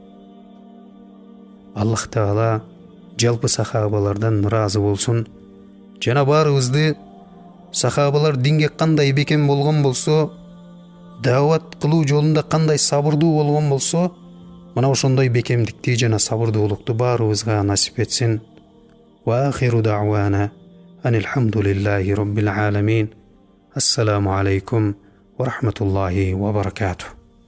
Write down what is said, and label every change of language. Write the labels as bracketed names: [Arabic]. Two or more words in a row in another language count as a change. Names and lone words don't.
[Kyrgyz] Аллах Таала жалпы сахабалардан ыраазы болсун. Жана баарыбызды сахабалар динге кандай бекем болгон болсо, даават кылуу жолунда кандай сабырдуу болгон болсо, мына ошондой бекемдикти жана сабырдуулукту баарыбызга насип этсин. [Arabic] وآخر دعوانا أن الحمد لله رب العالمين. السلام عليكم ورحمة الله وبركاته.